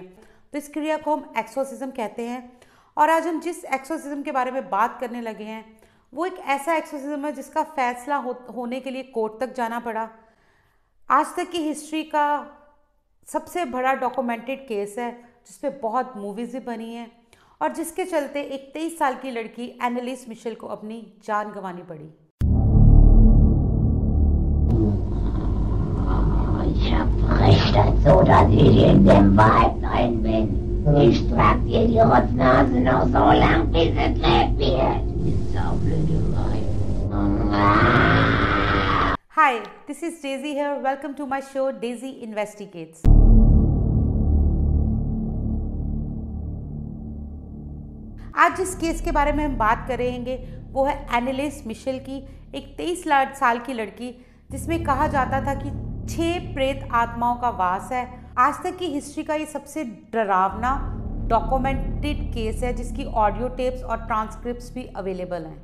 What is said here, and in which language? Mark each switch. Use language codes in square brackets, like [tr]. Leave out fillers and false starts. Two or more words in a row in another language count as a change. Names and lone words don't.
[hi] तो इस क्रिया को हम एक्सोर्सिज्म कहते हैं। और आज हम जिस एक्सोर्सिज्म के बारे में बात करने लगे हैं वो एक ऐसा एक्सोर्सिज्म है जिसका फैसला होने के लिए कोर्ट तक जाना पड़ा। आज तक की हिस्ट्री का सबसे बड़ा [en] documented case [hi] है जिस पे बहुत मूवीज़ भी बनी हैं और जिसके चलते एक 23 साल की लड़की एनालिस मिशेल को अपनी जान गंवानी पड़ी। [de] Ich hab recht dazu, dass ich in dem Wald rein bin. Ich trag dir die Rotznase noch so lang, bis es lebt wird. Die Saublöderei. [en] Hi, this is Daisy here. Welcome to my show Daisy Investigates. [hi] आज जिस केस के बारे में हम बात करेंगे वो है एनालिस मिशेल की, एक 23 साल की लड़की जिसमें कहा जाता था कि 6 प्रेत आत्माओं का वास है। आज तक की हिस्ट्री का ये सबसे डरावना [en] documented case [hi] है जिसकी [en] audio tapes [hi] और ट्रांसक्रिप्ट्स भी अवेलेबल हैं।